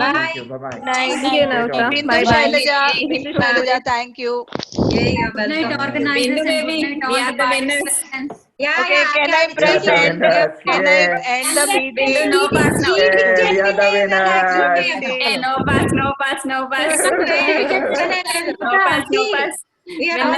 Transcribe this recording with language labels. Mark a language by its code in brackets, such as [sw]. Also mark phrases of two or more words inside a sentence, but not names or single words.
[en] all. Thank you. Bye-bye. Thank you, Navita. Bindu Bye bye. Shailaja, thank you. Yeah, Good night, welcome. organizers, and good night, all the participants. Okay, can I We press are the end? winners. Can I end the meeting? No pass, no. Yeah, we are the winners. Hey, no pass, no pass, no pass. No pass, no pass. We have Winner